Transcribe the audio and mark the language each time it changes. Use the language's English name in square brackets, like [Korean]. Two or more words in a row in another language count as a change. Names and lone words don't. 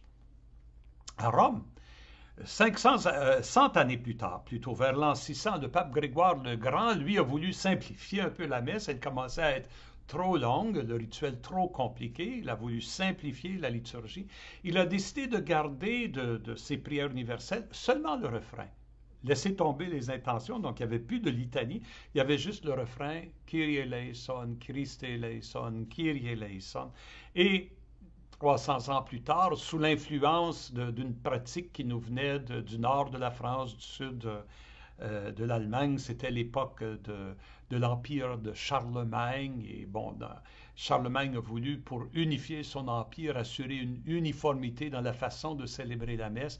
[French] À Rome, 100 années plus tard, plutôt vers l'an 600, le pape Grégoire le Grand, lui, a voulu simplifier un peu la messe. Elle commençait à être trop longue, le rituel trop compliqué. Il a voulu simplifier la liturgie. Il a décidé de garder de ces prières universelles seulement le refrain. Laisser tomber les intentions, donc il n'y avait plus de litanie, il y avait juste le refrain [Greek] Κύριε ἐλέησον, Χριστὲ ἐλέησον, Κύριε ἐλέησον. [French] Et 300 ans plus tard, sous l'influence d'une pratique qui nous venait du nord de la France, du sud de l'Allemagne, c'était l'époque de l'empire de Charlemagne. Et bon, Charlemagne a voulu, pour unifier son empire, assurer une uniformité dans la façon de célébrer la messe.